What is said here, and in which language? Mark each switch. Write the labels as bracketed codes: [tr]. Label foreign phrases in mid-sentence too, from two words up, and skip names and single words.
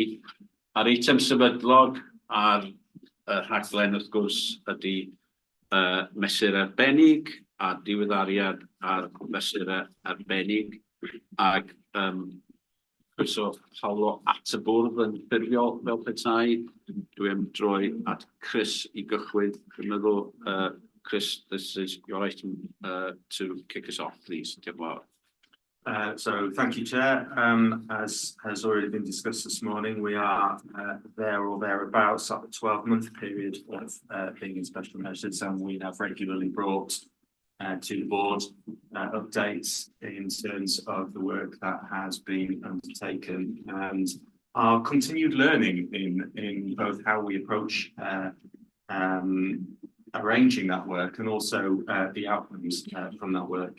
[cy] A'r eitem sefydlog ar y rhaglen wrth gwrs ydy mesur arbennig a diweddariad ar mesur arbennig ac so Paulo at y bwrdd yn ffurfiol fel petai. Dwi'n droi at Chris i gychwyn. Dwi'n meddwl, Chris, [en] this is your item to kick us off, please. Diolch. So thank you, Chair. As has already been discussed this morning, we are there or thereabouts at the 12-month period of being in special measures, and we have regularly brought to the board updates in terms of the work that has been undertaken and our continued learning in both how we approach arranging that work and also the outcomes from that work.